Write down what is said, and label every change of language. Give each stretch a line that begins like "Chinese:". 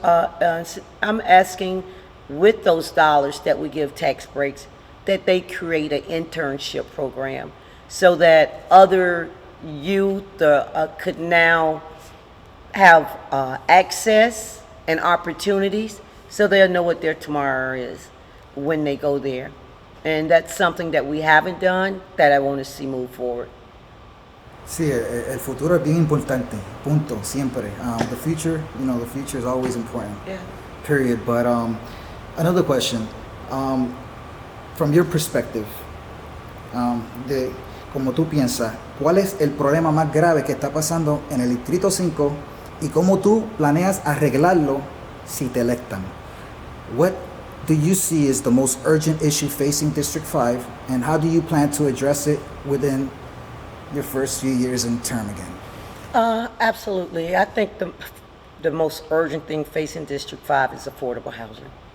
English: I'm asking, with those dollars that we give tax breaks, that they create an internship program so that other youth could now have access and opportunities, so they'll know what their tomorrow is when they go there. And that's something that we haven't done that I want to see move forward.
Spanish: Sí, el futuro es bien importante, punto, siempre.
English: The future is always important, Yeah. period. But another question, from your perspective,
Spanish: de como tú piensas, ¿cuál es el problema más grave que está pasando en el Distrito 5 y cómo tú planeas arreglarlo si te electan?
English: What do you see as the most urgent issue facing District 5, and how do you plan to address it within your first few years in term again? Absolutely. I think the most urgent thing facing District 5 is affordable housing.